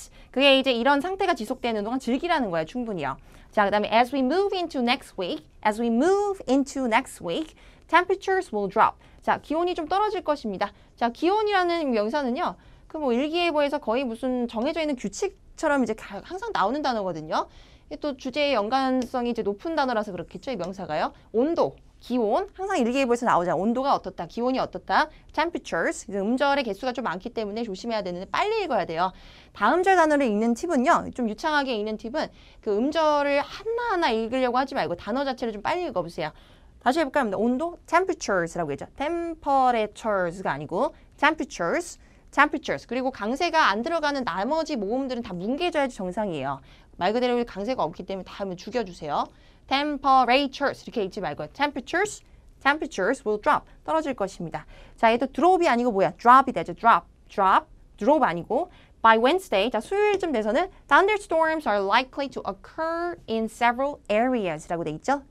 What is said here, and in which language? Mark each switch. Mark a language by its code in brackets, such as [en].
[ko] 그게 이제 이런 상태가 지속되는 동안 즐기라는 거예요. 충분히요. 자, 그다음에 [en] as we move into next week, temperatures will drop. [ko] 자, 기온이 좀 떨어질 것입니다. 자, 기온이라는 명사는요. 그 뭐 일기예보에서 거의 무슨 정해져 있는 규칙처럼 이제 항상 나오는 단어거든요. 또 주제의 연관성이 이제 높은 단어라서 그렇겠죠. 이 명사가요. 온도, 기온, 항상 일기예보에서 나오잖아요. 온도가 어떻다, 기온이 어떻다, temperatures. 음절의 개수가 좀 많기 때문에 조심해야 되는데 빨리 읽어야 돼요. 다음 절 단어를 읽는 팁은요. 좀 유창하게 읽는 팁은 그 음절을 하나하나 읽으려고 하지 말고 단어 자체를 좀 빨리 읽어보세요. 다시 해볼까요? 온도, temperatures라고 했죠. temperatures가 아니고 temperatures. 그리고 강세가 안 들어가는 나머지 모음들은 다 뭉개져야지 정상이에요. 말 그대로 강세가 없기 때문에 다 하면 죽여주세요. temperatures 이렇게 읽지 말고요. [en] temperatures will drop. [ko] 떨어질 것입니다. 자, 얘도 drop이 아니고 뭐야? drop이 되죠. [en] drop 아니고 by Wednesday, [ko] 자, 수요일쯤 돼서는 [en] thunderstorms are likely to occur in several areas라고 돼 있죠.